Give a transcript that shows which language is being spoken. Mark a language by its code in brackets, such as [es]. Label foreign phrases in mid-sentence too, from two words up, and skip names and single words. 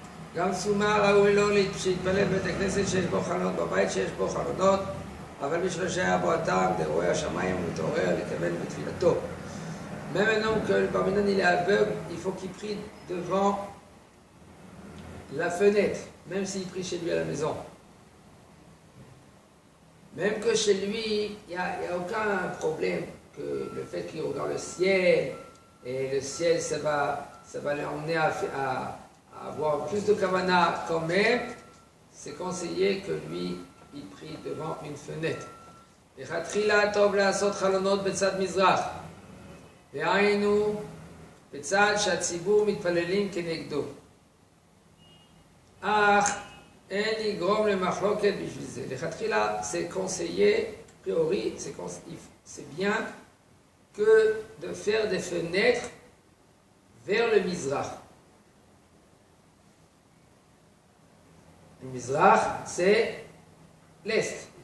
[he] גם סומה ראוי לו שיתפלל בבית הכנסת שיש בו חלונות, בבית שיש בו חלונות, אבל בשביל שהיה בו הטעם דרואה השמיים ומתעורר לכוון בתפילתו. [fr] Même un homme que parmi nous il est aveugle, il faut qu'il prie devant la fenêtre, même s'il prie chez lui à la maison. Même que chez lui, il n'y a aucun problème que le fait qu'il regarde le ciel, et le ciel, ça va l'emmener à avoir plus de kavana quand même, c'est conseillé que lui, il prie devant une fenêtre. [he] לכתחילה טוב לעשות חלונות בצד מזרח, דהיינו בצד שהציבור מתפללים כנגדו. אך אין לגרום למחלוקת בשביל זה. [fr] לכתחילה c'est conseillé, a priori, c'est bien que de faire des fenêtres vers le Mizrach. Le Mizrach, c'est l'Est.